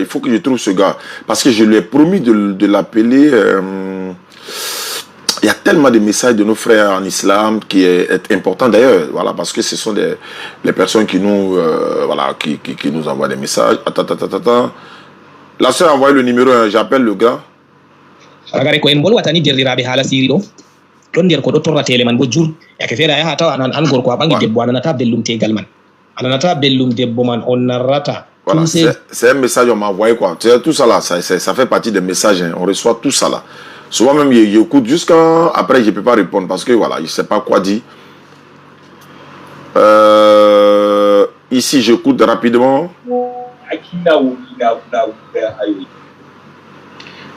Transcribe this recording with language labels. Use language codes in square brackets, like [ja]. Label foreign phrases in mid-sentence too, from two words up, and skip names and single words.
[fr] Il faut que je trouve ce gars parce que je lui ai promis de l'appeler. Il y a tellement de messages de nos frères en islam qui est important d'ailleurs. Voilà, parce que ce sont les personnes qui nous voilà, qui nous envoient des messages. Attends. La soeur a envoyé le numéro. J'appelle le gars. don der ko do torratele man bo jur yake fera ya hata an gorko abangi debbo anata bellum tegal man anata bellum debbo man on narrata. Voilà, c'est un message on m'a envoyé quoi. Tout ça là, ça fait partie des messages. Hein. On reçoit tout ça là. Souvent même j'écoute jusqu'à après je peux pas répondre parce que voilà, je sais pas quoi dire. Ici j'écoute rapidement.